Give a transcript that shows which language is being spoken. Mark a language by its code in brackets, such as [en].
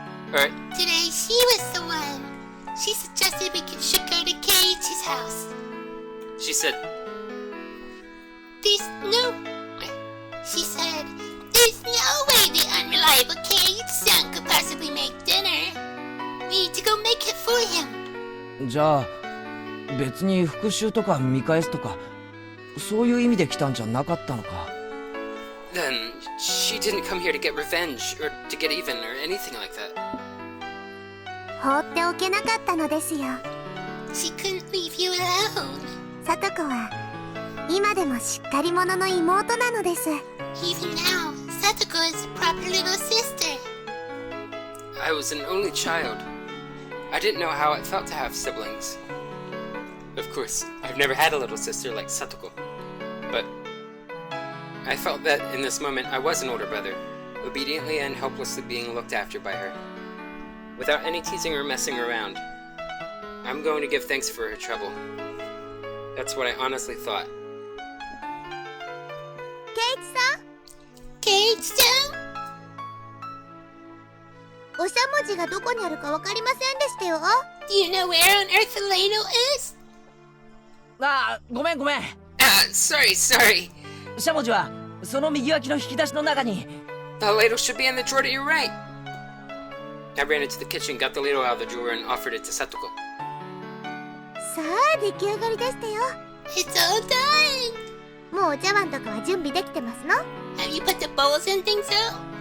[en] Alright, Today she was the one. She suggested we should go to Kei-Y's house. she said, There's no... She said, there's no way the unreliable Kei-san could possibly make dinner. We need to go make it for him. [ja] じゃあ別に復讐とか見返すとかそういう意味で来たんじゃなかったのか。 [en] then she didn't come here to get revenge or to get even or anything like that. [ja] 放っておけなかったのですよ。 [en] She couldn't leave you alone. [ja] さとこは今でもしっかり者の妹なのです。 [en] Even now, Satoko is a proper little sister. I was an only child. I didn't know how it felt to have siblings. Of course, I've never had a little sister like Satoko. But I felt that in this moment I was an older brother, obediently and helplessly being looked after by her. Without any teasing or messing around. I'm going to give thanks for her trouble. That's what I honestly thought. [ja] ケイイチさん、 [en] Kei-san? [ja] おしゃもじがどこにあるかわかりませんでしたよ。 [en] Do you know where on earth the ladle is? [ja] ああごめんごめん。 [en] Sorry. [ja] しゃもじはその右脇の引き出しの中に。 [en] The ladle should be in the drawer to your right. I ran into the kitchen, got the ladle out of the drawer, and offered it to Satoko. [ja] さあ出来上がりでしたよ。 [en] It's all done. [ja] もうお茶碗とかは準備できてますの？ [en] Have you put the bowls and things out?